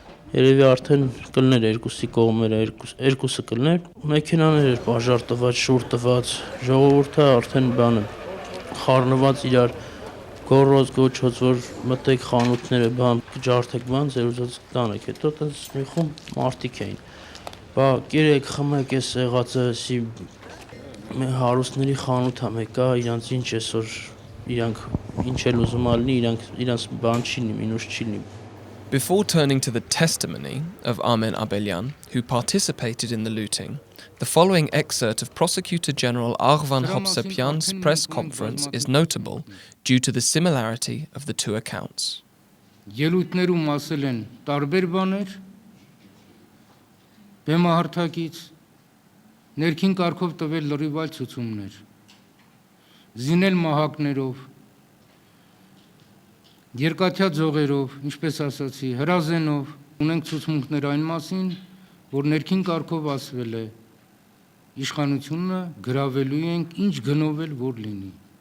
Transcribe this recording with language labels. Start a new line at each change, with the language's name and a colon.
Armenian: Երևի արդեն կլներ երկուսի կողմերը, երկուսը կլներ, մեքենաներ էր բաժար տված, շուր տված, ժողովուրդը արդեն բանը խառնված իրար գոռոց գոչոց, որ մտեք խանութները, բան ջարդեք, բան ձեր ուզած տանեք, հետո տենց մի խումբ մարդիկ էին։ Բա կերեք խմեք էս եղածը, հարուստների խանութ ա մեկա, իրանց ինչ էսօր, իրանք ինչ էլ ուզում ալնի, իրանց բան չի լինի, մինուս չի լինի։
English: Before turning to the testimony of Armen Abelyan, who participated in the looting, the following excerpt of Prosecutor General Arvan Hovsepyan's press conference is notable due to the similarity of the two accounts.
Armenian: Ելույթներում ասել են տարբեր բաներ, բեմահարթակից, ներքին կարգով տվել լրիվ այլ ցուցումներ, զինել մահակներով, երկաթյա ձողերով, ինչպես ասացի, հրազենով, ունենք ցուցմունքներ այն մասին, որ ներքին կարգով ասվել է, իշխանությունը գրավելու ենք, ինչ գնով էլ որ լինի։